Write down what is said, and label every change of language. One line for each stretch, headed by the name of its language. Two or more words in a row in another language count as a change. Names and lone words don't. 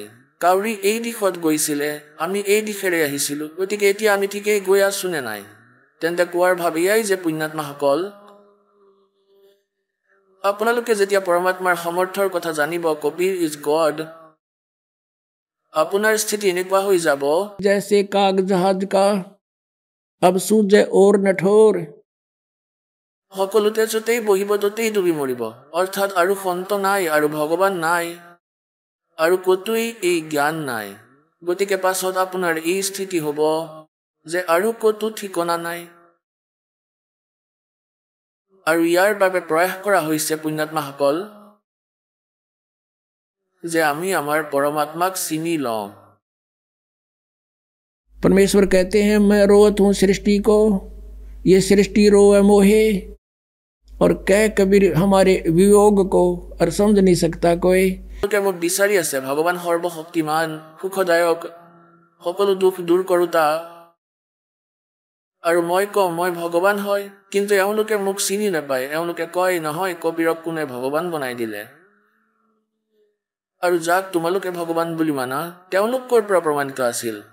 Assamese: কাউৰী এই দিশত গৈছিলে, আমি এই দিশেৰে আহিছিলো, গতিকে এতিয়া আমি ঠিকেই গৈ আছো নে নাই। তেন্তে কোৱাৰ ভাৱ এয়াই যে পুণ্যাত্মাসকল, আপোনালোকে যেতিয়া পৰমাত্মাৰ সামৰ্থ্যৰ কথা জানিব,
English: Kabir is God,
Assamese: আপোনাৰ স্থিতি এনেকুৱা হৈ যাব
Hindi: जैसे काग जहाज का अब सूझे और नठोर।
Assamese: সকলোতে য'তেই বহিব ততেই ডুবি মৰিব, অৰ্থাৎ আৰু সন্ত নাই আৰু ভগৱান নাই আৰু ক'তোৱেই এই জ্ঞান নাই। গতিকে পাছত আপোনাৰ এই স্থিতি হ'ব যে আৰু ক'তো ঠিকনা নাই। আৰু ইয়াৰ বাবে প্ৰয়াস কৰা হৈছে পুণ্যাত্মাসকল যে আমি আমাৰ পৰমাত্মাক চিনি লওঁ।
Hindi: परमेश्वर कहते हैं मैं रोवत हूँ सृष्टि को, ये सृष्टि रोए मोहे, और कह कबीर हमारे वियोग को और समझ नहीं सकता कोई।
Assamese: তেওঁলোকে মোক বিচাৰি আছে, ভগৱান সৰ্বশক্তিমান, সুখদায়ক, সকলো দুখ দূৰ কৰোতা, আৰু মই কওঁ মই ভগৱান হয়, কিন্তু এওঁলোকে মোক চিনি নাপায়। এওঁলোকে কয় নহয় কবিৰক কোনে ভগৱান বনাই দিলে। আৰু যাক তোমালোকে ভগৱান বুলি মানা তেওঁলোক ক'ৰ পৰা প্ৰমাণিত আছিল।